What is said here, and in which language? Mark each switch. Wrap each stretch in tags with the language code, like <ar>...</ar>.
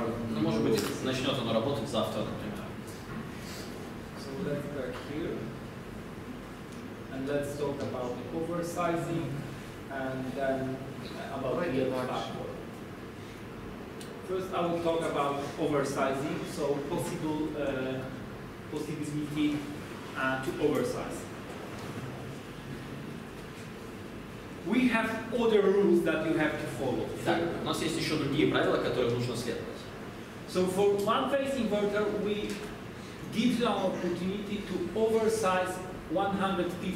<ru>Ну, может быть, начнет оно работать завтра, например.</ru> <en>So let's go here. And let's talk about the oversizing and then about the yield factor. First, I will talk about oversizing, so possibility to oversize. We have other rules that you have to follow.</en> <ru>Так, у нас есть еще другие правила, которым нужно следовать.</ru> <en>So for one-phase inverter, we give you an opportunity to oversize 155%.</en>